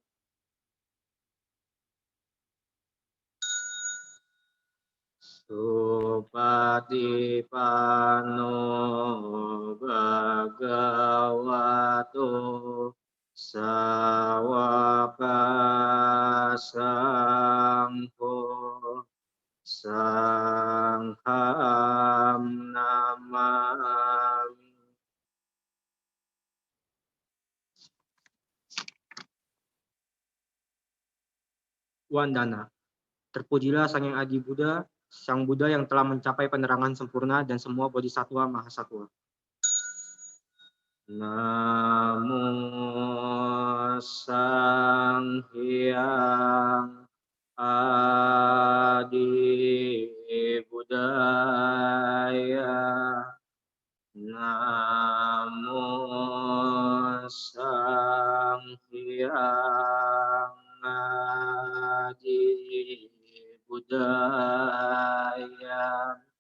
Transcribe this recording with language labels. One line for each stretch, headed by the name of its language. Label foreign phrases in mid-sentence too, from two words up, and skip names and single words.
Pali: Supatipano bhagavato sawaka sangho sangham namami. Wandana.
Indonesian: Terpujilah Sang Yang Adi Buddha, Sang Buddha yang telah mencapai penerangan sempurna dan semua bodhisattva mahasatwa.
Pali: Namo Sang Hyang Adi Buddhaya. Namo Sang Hyang Adi Buddhaya.